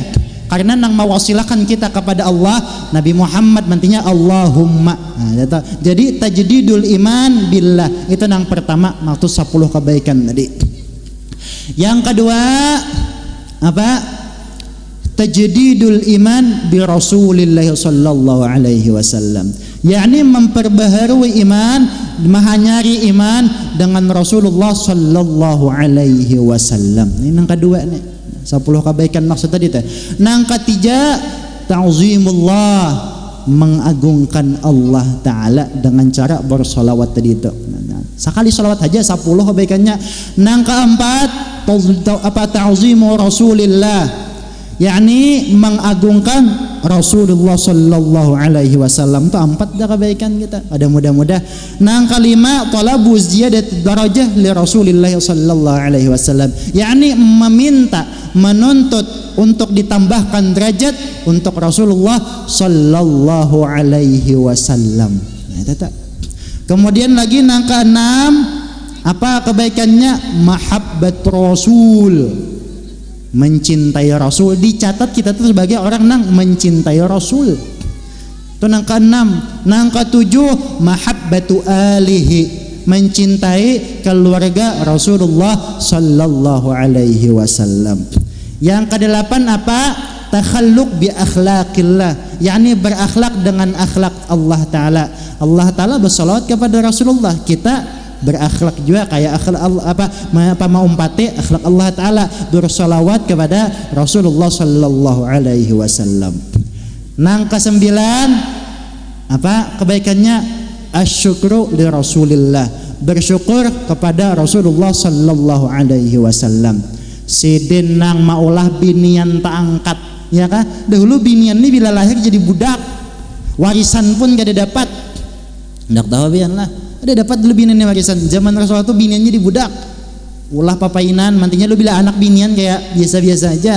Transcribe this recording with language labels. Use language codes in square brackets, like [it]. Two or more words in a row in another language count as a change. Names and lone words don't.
[bjn] Karena nang mewasilakan kita kepada Allah, Nabi Muhammad nantinya Allahumma. Nah, jadi [ar] تجديد الإيمان بالله [bjn] itu nang pertama, maksud 10 kebaikan tadi. [id] Yang kedua apa? [ar] تجديد الإيمان برسول الله صلى الله عليه وسلم. [id] yakni memperbaharui iman, mahanyari iman dengan Rasulullah [ar] صلى الله عليه وسلم. [bjn] Ini yang kedua nih, 10 kebaikan maksud tadi teh. Nang ketiga ta'zimullah, mengagungkan Allah Ta'ala dengan cara bersolawat tadi itu. Sekali solawat aja 10 kebaikannya. Nang keempat [ar] تعظيم رسول الله, [bjn] yakni mengagungkan Rasulullah [ar] صلى الله عليه وسلم. [bjn] Itu 4 dah kebaikan kita. Ada mudah-mudah. Nang kelima [ar] طلب زيادة درجة لرسول الله صلى الله عليه وسلم, [id] yakni meminta, menuntut untuk ditambahkan derajat untuk Rasulullah [ar] صلى الله عليه وسلم. [bjn] Nah, itu tak. Kemudian lagi nang keenam apa kebaikannya? [ar] محبة الرسول, [id] mencintai Rasul. [bjn] Dicatat kita tuh sebagai orang nang mencintai Rasul. Itu nang keenam. Nang ketujuh [ar] محبة آله, [bjn] mencintai keluarga Rasulullah [ar] صلى الله عليه وسلم. [id] Yang kedelapan apa? [ar] التخلق بأخلاق الله, [id] yakni berakhlak dengan akhlak Allah Ta'ala. Allah Ta'ala bersalawat kepada Rasulullah, kita berakhlak juga kayak akhlak Allah, apa mau umpati akhlak Allah Ta'ala, bersalawat kepada Rasulullah [ar] صلى الله عليه وسلم. [bjn] Nang kesembilan apa kebaikannya? [ar] الشكر لرسول الله, [id] bersyukur kepada Rasulullah [ar] صلى الله عليه وسلم. [bjn] Sidin nang maulah binian tak angkat, ya kah? Dahulu binian ini bila lahir jadi budak, warisan pun gak ada dapat. Ndak tahu bian lah, ada dapat dulu binian warisan. Zaman Rasulullah tuh biniannya di budak, ulah papainan, mantinya lu bila anak binian kayak biasa-biasa aja.